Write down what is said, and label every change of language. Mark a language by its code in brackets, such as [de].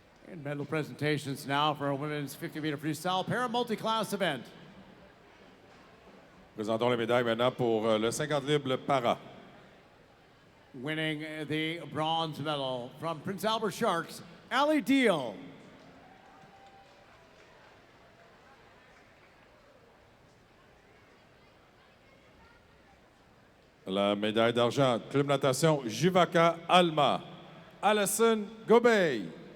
[en] And medal presentations now for a women's 50-meter freestyle para multi-class event. [fr] Présentons les médailles maintenant pour le 50 libre para. [en] Winning the bronze medal from Prince Albert Sharks, Ali Deal. [fr] La médaille d'argent, club natation Juvaca Alma, Alison Gobey.